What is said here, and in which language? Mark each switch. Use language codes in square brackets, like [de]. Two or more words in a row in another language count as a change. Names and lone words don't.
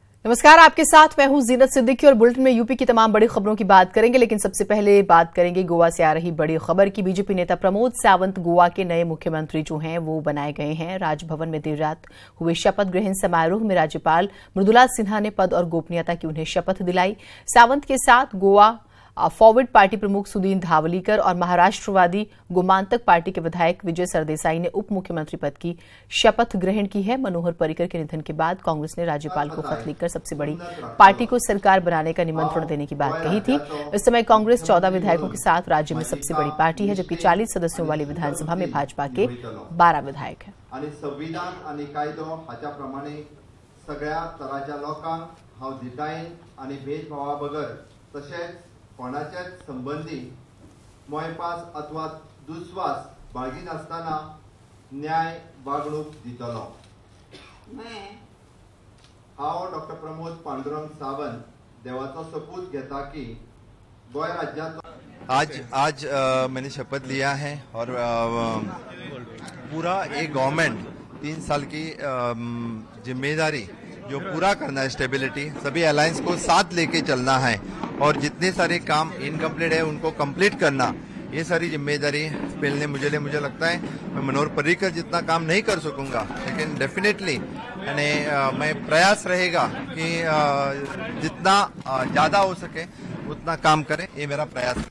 [hi] नमस्कार, आपके साथ मैं हूं जीनत सिद्दीकी और बुलेटिन में यूपी की तमाम बड़ी खबरों की बात करेंगे। लेकिन सबसे पहले बात करेंगे गोवा से आ रही बड़ी खबर की। बीजेपी नेता प्रमोद सावंत गोवा के नए मुख्यमंत्री जो हैं वो बनाए गए हैं। राजभवन में देर रात हुए शपथ ग्रहण समारोह में राज्यपाल मृदुला सिन्हा ने पद और गोपनीयता की उन्हें शपथ दिलाई। सावंत के साथ गोवा फॉरवर्ड पार्टी प्रमुख सुदीन धावलीकर और महाराष्ट्रवादी गोमांतक पार्टी के विधायक विजय सरदेसाई ने उप मुख्यमंत्री पद की शपथ ग्रहण की है। मनोहर पर्रिकर के निधन के बाद कांग्रेस ने राज्यपाल को खत लिखकर सबसे बड़ी पार्टी को सरकार बनाने का निमंत्रण देने की बात कही थी। इस समय कांग्रेस 14 विधायकों के साथ राज्य में सबसे बड़ी पार्टी है, जबकि 40 सदस्यों वाली विधानसभा में भाजपा के 12 विधायक हैं। [kok] संविधान आणि कायदो हाच्या प्रमाणे सगळ्या तराच्या लोकांक हांव दितायेन आणि भेदभावा बगर तशेंच कोणाच्याच संबंधी मोयपास अथवा दुस्वास बाळगी नासतना न्याय वागणूक दितलो। हांव डॉक्टर प्रमोद पांडुरंग सावंत देवाचो सपूत घेता की गोय राज्याचो [hi] आज मैंने शपथ लिया है और पूरा एक गवर्नमेंट 3 साल की जिम्मेदारी जो पूरा करना है, स्टेबिलिटी, सभी अलायंस को साथ लेके चलना है और जितने सारे काम इनकम्प्लीट है उनको कंप्लीट करना, ये सारी जिम्मेदारी पहले मुझे लगता है मैं मनोहर पर्रिकर जितना काम नहीं कर सकूंगा, लेकिन डेफिनेटली मैं प्रयास रहेगा कि जितना ज्यादा हो सके उतना काम करें, ये मेरा प्रयास है।